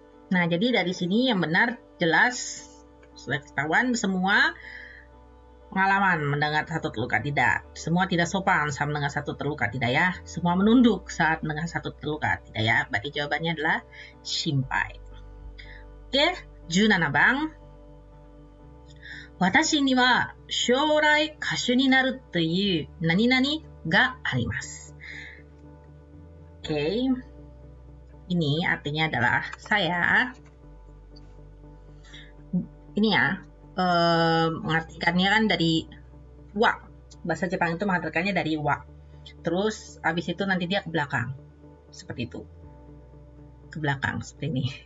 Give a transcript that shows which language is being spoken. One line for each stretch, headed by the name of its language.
Indonesian: Nah, jadi dari sini yang benar jelas sudah ketahuan semua pengalaman mendengar satu terluka tidak. Semua tidak sopan saat mendengar satu terluka tidak ya. Semua menunduk saat mendengar satu terluka tidak ya. Berarti jawabannya adalah shinpai. Oke, 17番。
Japanese: 私には将来歌手になるという何々があります。
Indonesian: Oke. Ini artinya adalah saya. Ini ya, mengartikannya kan dari wa. Bahasa Jepang itu mengartikannya dari wa. Terus abis itu nanti dia ke belakang. Seperti itu. Ke belakang, seperti ini.